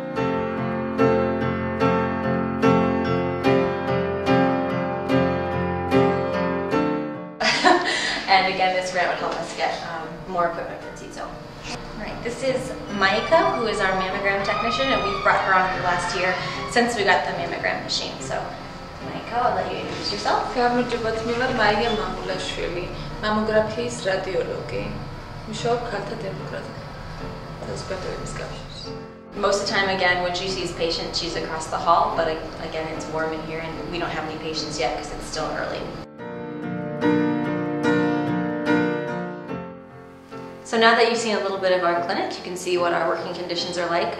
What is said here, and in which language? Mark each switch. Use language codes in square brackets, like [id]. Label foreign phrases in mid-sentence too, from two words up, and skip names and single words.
[en] And again, this grant would help us get more equipment for Sito. Right, this is Maika, who is our mammogram technician, and we've brought her on in the last year since we got the mammogram machine. So, Maika, I'll let you introduce yourself. [ka] გამარჯობათ, მე ვარ მაია მამულაშვილი, მამოგრაფიის რადიოლოგი. მუშაობ ქალთა დემოკრატ საზოგადოების კავშირში. [en] Most of the time, again, when she sees patients, she's across the hall, but again, it's warm in here, and we don't have any patients yet because it's still early. So now that you've seen a little bit of our clinic, you can see what our working conditions are like.